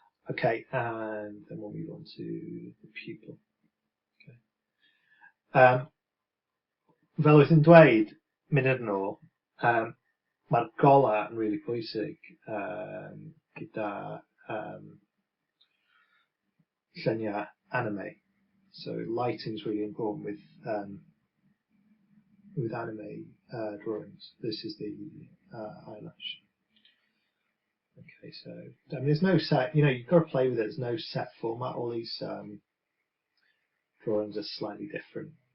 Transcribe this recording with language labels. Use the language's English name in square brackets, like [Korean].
[English] Okay, and then we'll move on to the pupil. Okay. [Welsh] Fel oedd yn dweud munud yn ôl, mae'r gola yn really pwysig gyda lluniau anime. [English] So lighting is really important with anime drawings. This is the eyelash. Okay, so I mean, there's no set. You've got to play with it. There's no set format. All these drawings are slightly different.